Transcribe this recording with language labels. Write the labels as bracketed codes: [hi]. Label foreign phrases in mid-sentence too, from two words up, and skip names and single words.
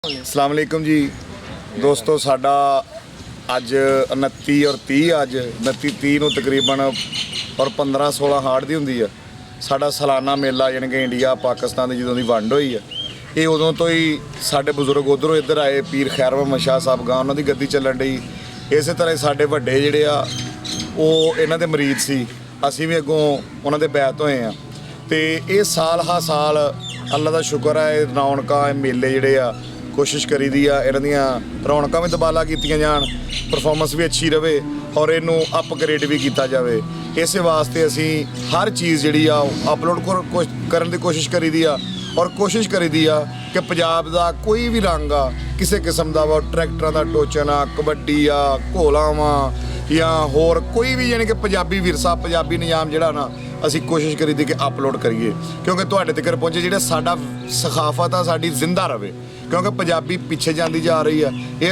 [ar] السلام عليكم [pa] ਜੀ ਦੋਸਤੋਂ, ਸਾਡਾ ਅੱਜ 29 ਔਰ 30 ਅੱਜ 29-30 ਨੂੰ ਤਕਰੀਬਨ ਔਰ 15-16 ਹਾੜ ਦੀ ਹੁੰਦੀ ਆ ਸਾਡਾ ਸਾਲਾਨਾ ਮੇਲਾ, ਯਾਨੀ ਕਿ ਇੰਡੀਆ ਪਾਕਿਸਤਾਨ ਦੀ ਜਦੋਂ ਦੀ ਵੰਡ ਹੋਈ ਆ ਇਹ ਉਦੋਂ ਤੋਂ ਹੀ ਸਾਡੇ ਬਜ਼ੁਰਗ ਉਧਰੋਂ ਇੱਧਰ ਆਏ। ਪੀਰ ਖੈਰ ਮੁਹੰਮਦ ਸ਼ਾਹ ਸਾਹਿਬ ਗਾਂ ਉਹਨਾਂ ਦੀ ਗੱਦੀ ਚੱਲਣ ਡਈ। ਇਸੇ ਤਰ੍ਹਾਂ ਸਾਡੇ ਵੱਡੇ ਜਿਹੜੇ ਆ ਉਹ ਇਹਨਾਂ ਦੇ ਮਰੀਦ ਸੀ, ਅਸੀਂ ਵੀ ਅੱਗੋਂ ਉਹਨਾਂ ਦੇ ਬੈਤ ਹੋਏ ਆ। ਤੇ ਇਹ ਸਾਲ ਹਾ ਸਾਲ ਅੱਲਾ ਦਾ ਸ਼ੁਕਰ ਹੈ, ਰੌਣਕਾਂ ਮੇਲੇ ਜਿਹੜੇ ਆ ਕੋਸ਼ਿਸ਼ ਕਰੀ ਦੀ ਆ ਇਨ੍ਹਾਂ ਦੀਆਂ ਰੌਣਕਾਂ ਭੀ ਦੁਬਾਲਾ ਕੀਤੀਆਂ ਜਾਣ, ਪਰਫ਼ਾਰਮੈਂਸ ਭੀ ਅੱਛੀ ਰਹੇ ਔਰ ਇਨੂੰ ਅਪਗ੍ਰੇਡ ਭੀ ਕੀਆ ਜਾਏ। ਇਸ ਵਾਸਤੇ ਅਸੀ ਹਰ ਚੀਜ਼ ਜਿਹੜੀ ਆ ਅਪਲੋਡ ਕਰਨ ਦੀ ਕੋਸ਼ਿਸ਼ ਕਰੀ ਦੀ ਆ ਔਰ ਕੋਸ਼ਿਸ਼ ਕਰੀ ਦੀ ਆ ਕਿ ਪੰਜਾਬ ਦਾ ਕੋਈ ਭੀ ਰੰਗ ਆ ਕਿਸੀ ਕਿਸਮ ਕਾ ਵਾ, ਟਰੈਕਟਰਾਂ ਦਾ ਟੋਚਨ ਆ, ਕਬੱਡੀ ਆ, ਘੋਲਾ ਵਾ ਯਾ ਹੋਰ ਕੋਈ ਭੀ, ਯਾਨੀ ਕਿ ਪੰਜਾਬੀ ਵਿਰਸਾ ਪੰਜਾਬੀ ਨਿਜ਼ਾਮ ਜਿਹੜਾ ਨਾ ਅਸੀ ਕੋਸ਼ਿਸ਼ ਕਰੀ ਦੀ ਕਿ ਅਪਲੋਡ ਕਰੀਏ, ਕਿਉਂਕਿ ਤੁਹਾਡੇ ਤੱਕ ਪਹੁੰਚੇ ਜਿਹੜਾ ਸਾਡਾ ਸਕਾਫ਼ਤ ਆ ਸਾਡੀ ਜ਼ਿੰਦਾ ਰਹੇ, ਕਿਉਂਕਿ ਪੰਜਾਬੀ ਪਿੱਛੇ ਜਾਤੀ ਜਾ ਰਹੀ ਹੈ।